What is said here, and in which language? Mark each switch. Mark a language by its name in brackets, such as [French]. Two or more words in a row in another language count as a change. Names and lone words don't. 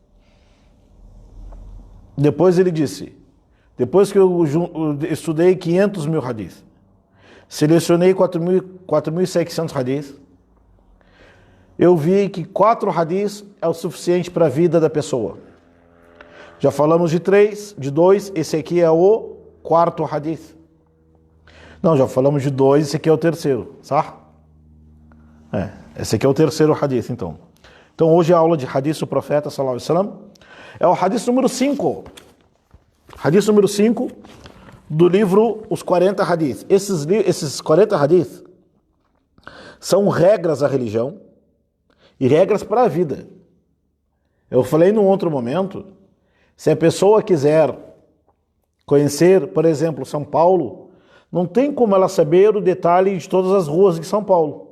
[Portuguese] Depois ele disse, depois que eu estudei 500 mil hadith, selecionei 4.600 hadith, eu vi que 4 hadith é o suficiente para a vida da pessoa. Já falamos de 3, de 2, esse aqui é o 4º hadith. Não, já falamos de 2, esse aqui é o 3º, tá? Esse aqui é o 3º hadith, então. Então hoje a aula de hadith do profeta, [Arabic] صلى الله عليه وسلم, [Portuguese] é o hadith número 5. Hadith número 5 do livro Os 40 Hadith. Esses 40 hadith são regras da religião e regras para a vida. Eu falei num outro momento, se a pessoa quiser conhecer, por exemplo, São Paulo, não tem como ela saber o detalhe de todas as ruas de São Paulo.